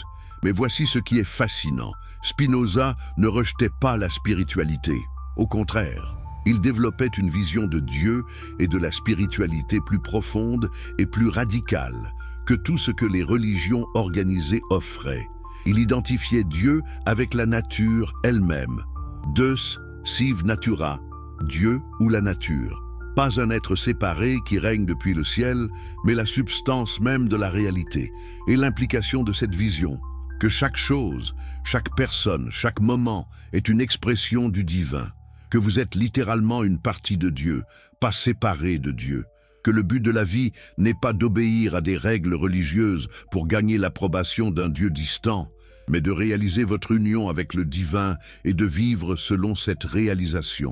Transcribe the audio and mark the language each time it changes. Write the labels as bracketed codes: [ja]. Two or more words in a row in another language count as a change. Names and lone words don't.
[fr] Mais voici ce qui est fascinant. Spinoza ne rejetait pas la spiritualité. Au contraire, il développait une vision de Dieu et de la spiritualité plus profonde et plus radicale que tout ce que les religions organisées offraient. Il identifiait Dieu avec la nature elle-même. [la] Deus sive natura, [fr] Dieu ou la nature. Pas un être séparé qui règne depuis le ciel, mais la substance même de la réalité. Et l'implication de cette vision, que chaque chose, chaque personne, chaque moment est une expression du divin, que vous êtes littéralement une partie de Dieu, pas séparée de Dieu, que le but de la vie n'est pas d'obéir à des règles religieuses pour gagner l'approbation d'un Dieu distant, mais de réaliser votre union avec le divin et de vivre selon cette réalisation.